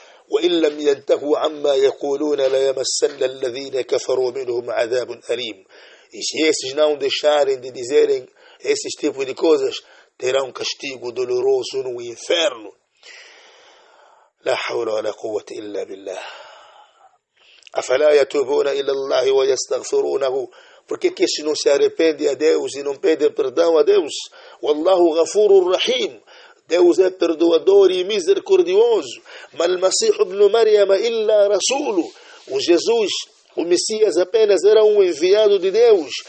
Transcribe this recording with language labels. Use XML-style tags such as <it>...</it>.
<ar>وَإِنْ لَمْ يَنْتَهُوا عَمَّا يَقُولُونَ لَيَمَسَّنَّ الَّذِينَ كَفَرُوا مِنْهُمْ عَذَابٌ أَلِيمٌ.</ar> <pt>E se esses não deixarem de dizerem esses tipos de coisas, terão um castigo doloroso no inferno.</pt> <ar>لا حول ولا قوة إلا بالله. أفلا يتوبون إلى الله ويستغفرونه.</ar> <pt>Por que estes não se arrependem a Deus e não pedem perdão a Deus?</pt> <ar>Wallahu ghafurur rahim.</ar> <pt>Deus é perdoador e misericordioso.</pt> <ar>Mal Masih ibn Maryam illa rasulu.</ar> <pt>O Jesus, o Messias, apenas era um enviado de Deus.</pt>